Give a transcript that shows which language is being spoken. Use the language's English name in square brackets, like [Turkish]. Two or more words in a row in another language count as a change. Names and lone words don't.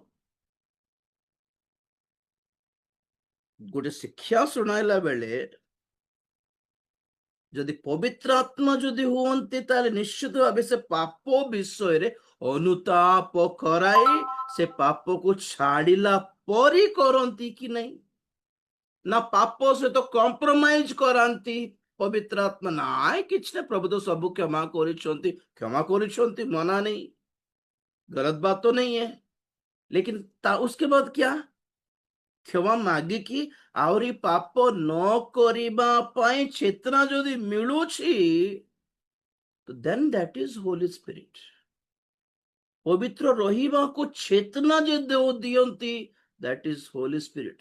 [Odia] ଗୋଟେ ଶିକ୍ଷା ଶୁଣାଇଲା ବେଳେ ଯଦି ପବିତ୍ର ଆତ୍ମା ଯଦି ହୁଅନ୍ତି, ତାହେଲେ ନିଶ୍ଚିତ ଭାବେ ସେ ପାପ ବିଷୟରେ ଅନୁତାପ କରାଇ ସେ ପାପକୁ ଛାଡ଼ିଲା ପରି କରନ୍ତି କି ନାହିଁ? ନା ପାପ ସହିତ କମ୍ପ୍ରମାଇଜ କରାନ୍ତି? ପବିତ୍ର ଆତ୍ମା ନାଇଁ କିଛି ନା, ପ୍ରଭୁ ତ ସବୁ କ୍ଷମା କରିଛନ୍ତି, [Hindi] मना नहीं, गलत बात तो नहीं है। लेकिन उसके बाद क्या? [Odia] କ୍ଷମା ମାଗିକି ଆହୁରି ପାପ ନ କରିବା ପାଇଁ ଚେତନା ଯଦି ମିଳୁଛି, ତ [English] then that is Holy Spirit. [Odia] ପବିତ୍ର ରହିବାକୁ ଚେତନା ଯେ ଦିଅନ୍ତି, [English] that is Holy Spirit.